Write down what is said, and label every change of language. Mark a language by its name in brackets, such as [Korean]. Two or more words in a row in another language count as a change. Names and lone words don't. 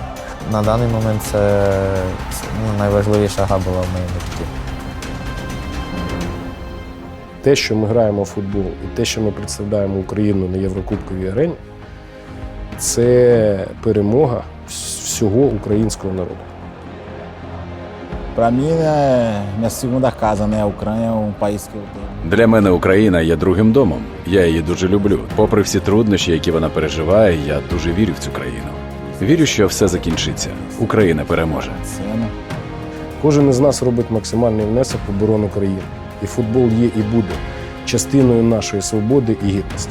[Ukrainian] На даний момент це найважливіша гра була в моєму житті. Те, що ми граємо в футбол, і те, що ми представляємо Україну на Єврокубковій арені, це перемога всього українського народу. [Portuguese] Para mim, é minha segunda casa, né? A Ucrânia é um país que eu tenho. [Ukrainian] Для мене Україна є другим домом. Я її дуже люблю. Попри всі труднощі, які вона переживає, я дуже вірю в цю країну. Вірю, що все закінчиться. Україна переможе. Кожен із нас робить максимальний внесок в оборону країни. І футбол є і буде частиною нашої свободи і гідності.